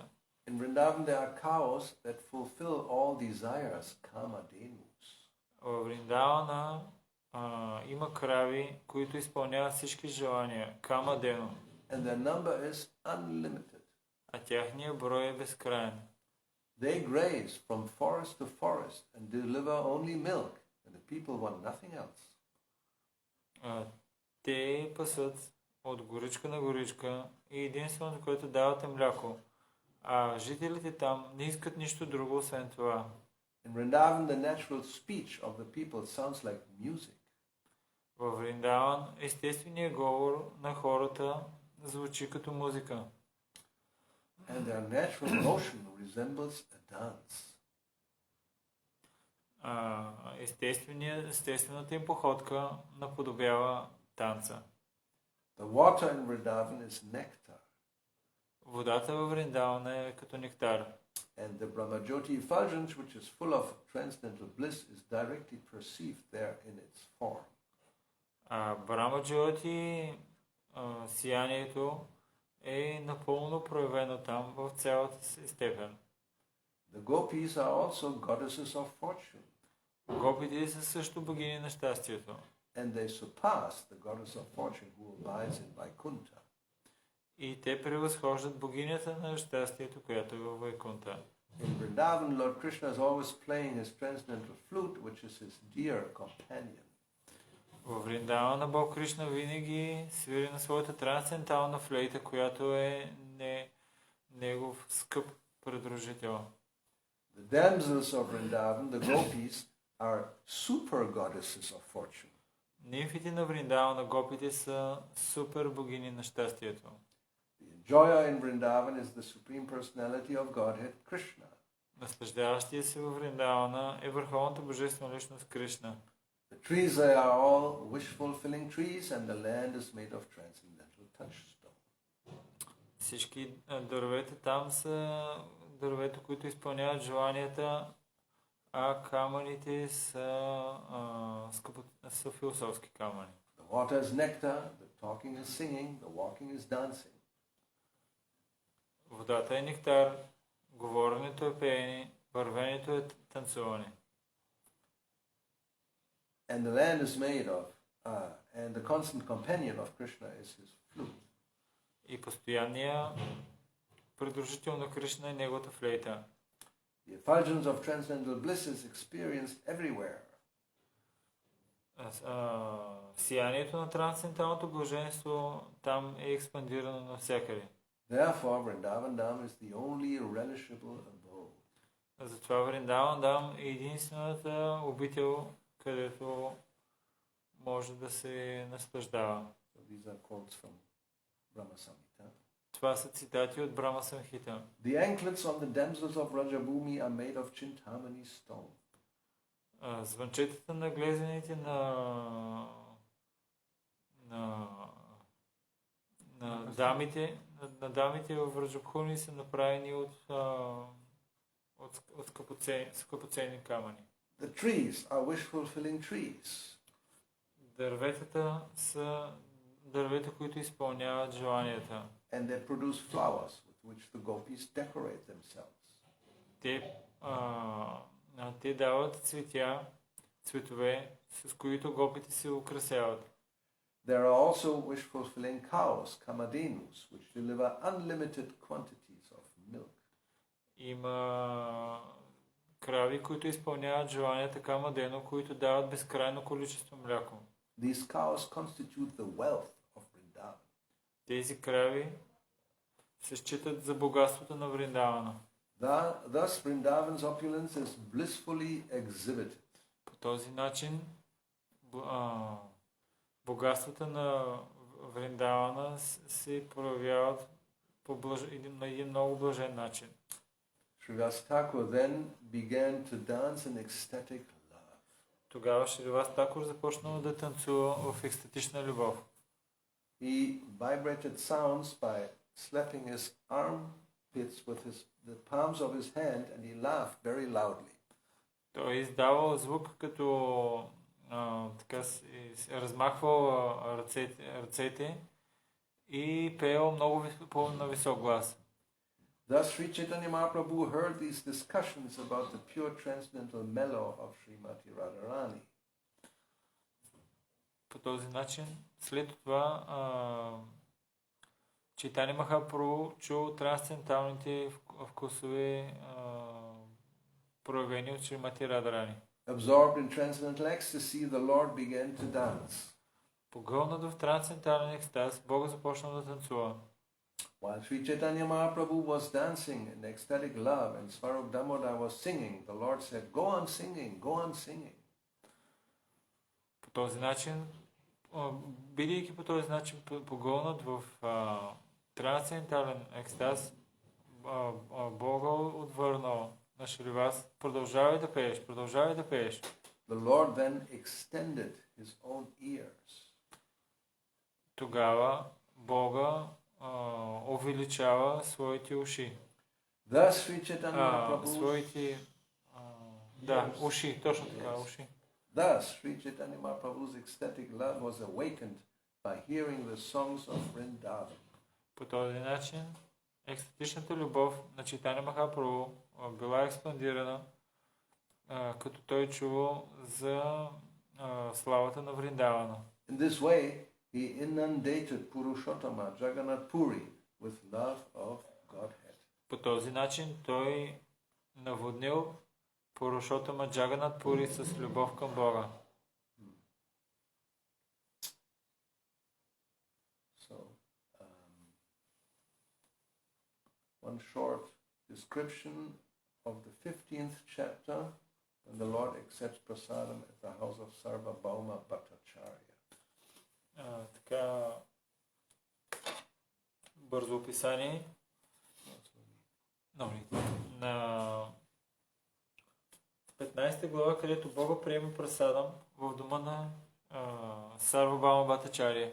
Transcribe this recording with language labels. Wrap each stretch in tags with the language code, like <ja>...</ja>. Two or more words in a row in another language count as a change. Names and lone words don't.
<en>In Vrindavan there are cows that fulfill all desires, kamadhenus.</en> <bg>В Вриндавана има крави, които изпълняват всички желания, камадено.</bg> <en>And their number is unlimited.</en> <bg>А тяхният брой е безкрайен.</bg> <en>They graze from forest to forest and deliver only milk, and the people want nothing else.</en> <bg>Те пасат от горичка на горичка и единственото, което дават е мляко. А жителите там не искат нищо друго, освен това.</bg> <en>In Vrindavan, the natural speech of the people sounds like music.</en> <bg>Във Вриндаван естественият говор на хората звучи като музика.</bg> <en>And their natural motion resembles a dance.</en> <bg>Естествената им походка наподобява танца.</bg> <en>The water in Vrindavan is nectar.</en> <bg>Водата във Вриндавана е като нектар.</bg> <en>And the Brahmajyoti effulgence, which is full of transcendental bliss, is directly perceived there in its form.</en> <bg>Брамаджоти, сиянието е напълно проявено там в цялата си степен.</bg> <en>The gopis are also goddesses of fortune.</en> <bg>Гопите са също богини на щастието.</bg> <en>And they surpass the goddess of fortune who abides in Vaikuntha.</en> <bg>И те превъзхождат богинята на щастието, която е във Вайкунта.</bg> <en>In Vrindavan, Lord Krishna is always playing his transcendental flute, which is his dear companion.</en> <bg>Във Вриндавана Бог Кришна винаги свири на своята трансцендентална флейта, която е негов скъп придружител.</bg> <en>The damsels of Vrindavan, the gopis, are super goddesses of fortune.</en> <bg>Нимфите на Вриндавана, гопите са супер богини на щастието.</bg> <en>The enjoyer in Vrindavan is the Supreme Personality of Godhead, Krishna.</en> <bg>Наслаждаващия се във Вриндавана е върховната божествена личност Кришна.</bg> <en>The trees there are all wish-fulfilling trees, and the land is made of transcendental touchstone.</en> <bg>Всички дървета там са дървета, които изпълняват желанията, а камъните са философски камъни.</bg> <en>The water is nectar, the talking is singing, the walking is dancing.</en> <bg>Водата е нектар, говоренето е пеене, вървенето е танцуване.</bg> <en>And the land is made of, and the constant companion of Krishna is his flute.</en> <bg>И постоянния придружител на Кришна е неговата флейта.</bg> <en>The effulgence of transcendental bliss is experienced everywhere.</en> <bg>Сиянието на трансценденталното блаженство там е експандирано навсякъде.</bg> <en>Therefore, Vrindavan Dham is the only relishable abode.</en> <bg>Затова Вриндаван Дам е единствената обител, където може да се наслаждава.</bg> <en>So these are quotes from Brahma Samhita.</en> <bg>Това са цитати от Брама Самхита.</bg> <en>The anklets on the damsels of Rajabhumi are made of Chintamani stone.</en> <bg>Звънчетата на глезените на дамите в Раджабхуми са направени от скъпоценни камъни.</bg> <en>The trees are wish-fulfilling trees.</en> <bg>Дърветата са дървета, които изпълняват желанията.</bg> <en>And they produce flowers with which the gopis decorate themselves.</en> <bg>Те дават цветове, с които гопите се украсяват.</bg> <en>There are also wish-fulfilling cows, kamadhenus, which deliver unlimited quantities of milk.</en> <bg>Има крави, които изпълняват желанията камадено, които дават безкрайно количество мляко.</bg> <en>These cows constitute the wealth of Vrindavan.</en> <bg>Тези крави се считат за богатството на Вриндавана.</bg> <en>Thus Vrindavan's opulence is blissfully exhibited.</en> <bg>По този начин богатствата на Вриндавана се проявяват на един много блажен начин.</bg> <en>Шривас Thakur then began to dance in ecstatic love.</en> <bg>Тогава Шривас Такур започнал да танцува в екстатична любов.</bg> <en>He vibrated sounds by slapping his armpits with the palms of his hand, and he laughed very loudly.</en> <bg>Той издавал звук, като така размахвал ръцете и пеел много на висок глас.</bg> <en>Thus Sri Chaitanya Mahaprabhu heard these discussions about the pure transcendental mellow of Srimati Radharani.</en> <bg>По този начин, след това Чайтания Махапрабху чул трансценденталните вкусове, проявени от Шримати Радharani.</bg> <en>Absorbed in transcendental ecstasy, the Lord began to dance.</en> <bg>Погълнат в трансцендентален екстаз, Бог започнал да танцува.</bg> <en>While Sri Chaitanya Mahaprabhu was dancing in ecstatic love and Svarup Damodar was singing, the Lord said, "Go on singing, go on singing."</en> <bg>По този начин, бидейки по този начин погълнат в трансцендентален екстаз, Бога отвърнал на Шривас: продължавай да пееш, продължавай да пееш.</bg> <en>The Lord then extended his own ears.</en> <bg>Тогава Бога увеличава своите уши.</bg> <en>Thus Sri Chaitanya Mahaprabhu</en> <bg>уши, точно така, уши.</bg> <en>Thus Sri Chaitanya Mahaprabhu's ecstatic love was awakened by hearing the songs of Vrindavan.</en> <bg>По този начин екстатичната любов на Чайтания Махапрабху била експандирана, като той чувал за славата на Вриндавана.</bg> <en>In this way, he inundated Purushottama Jagannath Puri with love of Godhead.</en> <bg>По този начин той наводнил Пурушотама Джаганат Пури с любов към Бога.</bg> <en>So, one short description of the 15th chapter when the Lord accepts prasadam at the house of Sarvabhauma Bhattacharya.</en> <bg>Така бързо описание на 15 глава, където Бога приема прасадам в дома на Сарвабхаума Бхаттачарya.</bg>